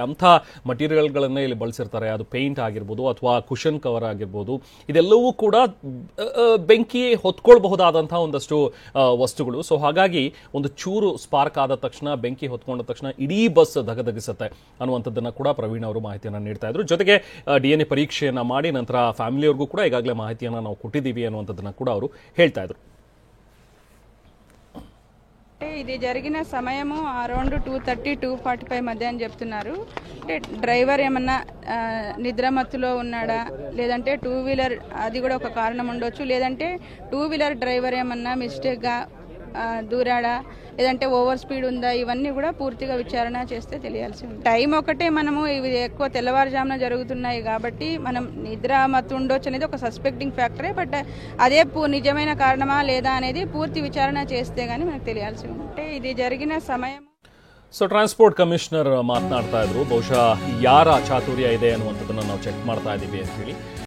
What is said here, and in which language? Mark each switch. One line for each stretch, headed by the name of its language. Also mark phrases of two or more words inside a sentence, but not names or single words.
Kannada: ಅಂಥ ಮಟೀರಿಯಲ್ಗಳನ್ನೇ ಇಲ್ಲಿ ಬಳಸಿರ್ತಾರೆ. ಅದು ಪೇಂಟ್ ಆಗಿರ್ಬೋದು ಅಥವಾ
English: cushion cover
Kannada: ಆಗಿರ್ಬೋದು, ಇದೆಲ್ಲವೂ ಕೂಡ ಬೆಂಕಿ ಹೊತ್ಕೊಳ್ಬಹುದಾದಂತಹ ಒಂದಷ್ಟು ವಸ್ತುಗಳು. ಸೊ ಹಾಗಾಗಿ ಒಂದು ಚೂರು ಸ್ಪಾರ್ಕ್ ಆದ ತಕ್ಷಣ, ಬೆಂಕಿ ಹೊತ್ಕೊಂಡ ತಕ್ಷಣ ಇಡೀ ಬಸ್ ಧಗಧಗಿಸುತ್ತೆ ಅನ್ನುವಂಥದ್ದನ್ನ ಕೂಡ ಪ್ರವೀಣ್ ಅವರು ಮಾಹಿತಿಯನ್ನು ನೀಡ್ತಾ ಇದ್ರು. ಜೊತೆಗೆ ಡಿಎನ್ಎ ಪರೀಕ್ಷೆಯನ್ನ ಮಾಡಿ ನಂತರ ಫ್ಯಾಮಿಲಿಯವರಿಗೂ ಕೂಡ ಈಗಾಗಲೇ ಮಾಹಿತಿಯನ್ನು ನಾವು ಕೊಟ್ಟಿದ್ದೀವಿ ಅನ್ನುವಂಥದ್ದನ್ನ ಕೂಡ ಅವರು ಹೇಳ್ತಾ ಇದ್ರು.
Telugu: ఇది జరిగిన సమయము అరౌండ్ 2:30 2:45 మధ్య అని చెప్తున్నారు. అంటే డ్రైవర్ ఏమన్నా నిద్రమత్తులో ఉన్నాడా, లేదంటే 2 వీలర్ అది కూడా ఒక కారణం ఉండొచ్చు, లేదంటే
English: 2 wheeler driver
Telugu: ఏమన్నా మిస్టేక్గా దూరాడా, లేదంటే
English: over speed
Telugu: ఉందా, ఇవన్నీ కూడా పూర్తిగా విచారణ చేస్తే తెలియాల్సి ఉంది. టైం ఒకటే, మనము ఇవి ఎక్కువ తెల్లవారుజామున జరుగుతున్నాయి కాబట్టి మనం నిద్ర మత్తు ఉండొచ్చు అనేది ఒక
English: suspecting factore.
Telugu: బట్ అదే నిజమైన కారణమా లేదా అనేది పూర్తి విచారణ చేస్తే గానీ మనకు తెలియాల్సి ఉంది. అంటే ఇది జరిగిన సమయం.
Kannada: ಸೊ
English: transport commissioner
Kannada: ಮಾತನಾಡ್ತಾ ಇದ್ರು, ಬಹುಶಃ ಯಾರ ಚಾತುರ್ಯ ಇದೆ ಅನ್ನುವಂಥದ್ದನ್ನ ನಾವು ಚೆಕ್ ಮಾಡ್ತಾ ಇದ್ದೀವಿ ಅಂತ ಹೇಳಿ.